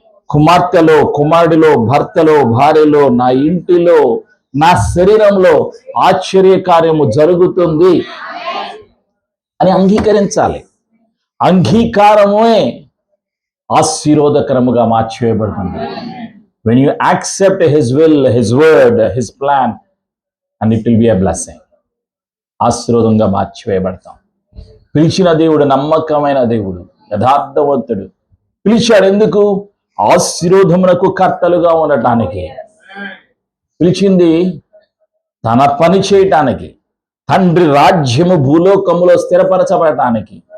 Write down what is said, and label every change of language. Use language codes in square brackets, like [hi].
[te] కుమార్తెలో, కుమారుడిలో, భర్తలో, భార్యలో, నా ఇంటిలో, నా శరీరంలో ఆశ్చర్య కార్యము జరుగుతుంది అని అంగీకరించాలి. అంగీకారమే ఆశీర్వాదకరముగా మార్చివేయబడుతుంది. [en] When you accept His will, His word, His plan, and it will be a blessing. [te] ఆశీర్వాదంగా మార్చివేయబడతాం. పిలిచిన దేవుడు నమ్మకమైన దేవుడు, యథార్థవంతుడు. పిలిచాడు ఎందుకు? ఆశీర్వాదమునకు కర్తలుగా ఉండటానికి. పిలిచింది తన పని చేయటానికి, తండ్రి రాజ్యము భూలోకములో స్థిరపరచబడటానికి.